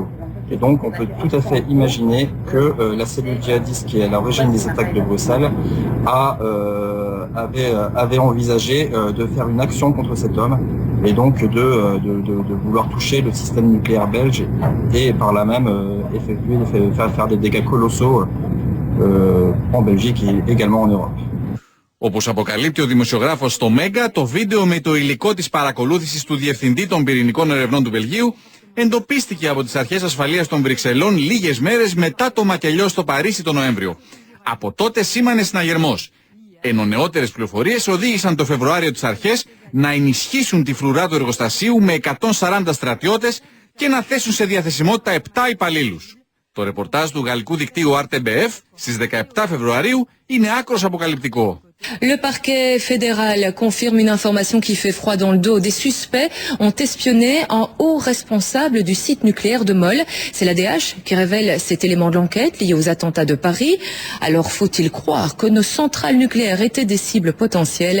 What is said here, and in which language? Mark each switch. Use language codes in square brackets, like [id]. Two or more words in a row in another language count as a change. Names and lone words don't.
[fr] Et donc on peut tout à fait imaginer que la cellule djihadiste qui est à l'origine des attaques de Bruxelles avait envisagé de faire une action contre cet homme et donc de vouloir toucher le système nucléaire belge et par là même faire des dégâts colossaux en Belgique et également en Europe. [el] Όπως αποκαλύπτει ο δημοσιογράφος στο Μέγκα, το βίντεο με το υλικό της παρακολούθησης του Διευθυντή των Πυρηνικών Ερευνών του Βελγίου εντοπίστηκε από τις αρχές ασφαλείας των Βρυξελών λίγες μέρες μετά το μακελιό στο Παρίσι τον Νοέμβριο. Από τότε σήμανε συναγερμός. Ενώ νεότερες πληροφορίες οδήγησαν το Φεβρουάριο τις αρχές να ενισχύσουν τη φρουρά του εργοστασίου με 140 στρατιώτες και να θέσουν σε διαθεσιμότητα 7 υπαλλήλους. Το ρεπορτάζ του γαλλικού δικτύου RTBF στις 17 Φεβρουαρίου είναι άκρως αποκαλυπτικό. [fr] Le parquet fédéral confirme une information qui fait froid dans le dos. Des suspects ont espionné un haut responsable du site nucléaire de Mol. C'est l'ADH qui révèle cet élément de l'enquête lié aux attentats de Paris. Alors faut-il croire que nos centrales nucléaires étaient des cibles potentielles?